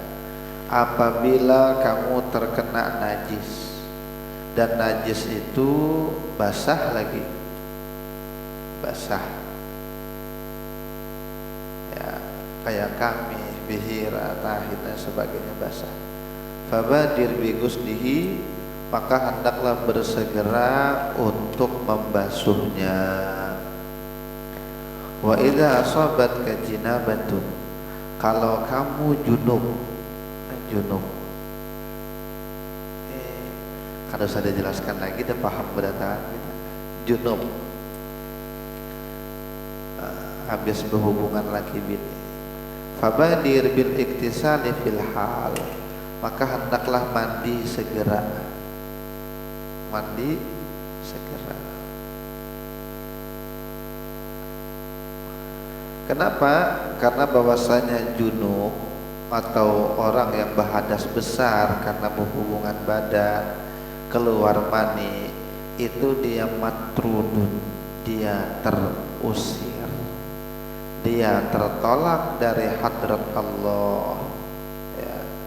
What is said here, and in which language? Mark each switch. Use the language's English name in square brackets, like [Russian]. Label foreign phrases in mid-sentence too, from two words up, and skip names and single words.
[Indonesian] Apabila kamu terkena najis dan najis itu basah lagi, basah ya, kayak kami, bihira, tahid dan sebagainya basah, [Arabic] فبادر بغسله, [Indonesian] maka hendaklah bersegera untuk membasuhnya. [Arabic] وإذا أصابتك جنابة, [Indonesian] kalau kamu junub Kalau usah dijelaskan lagi, udah paham berdataan kita. Junub, habis berhubungan laki bini. [Arabic] فبادر بالاغتسال في الحال, [Indonesian] maka hendaklah mandi segera. Mandi segera. Kenapa? Karena bahwasanya junub atau orang yang berhadas besar karena berhubungan badan, keluar mani, itu dia matrudun, dia terusir, dia tertolak dari hadrat Allah ya.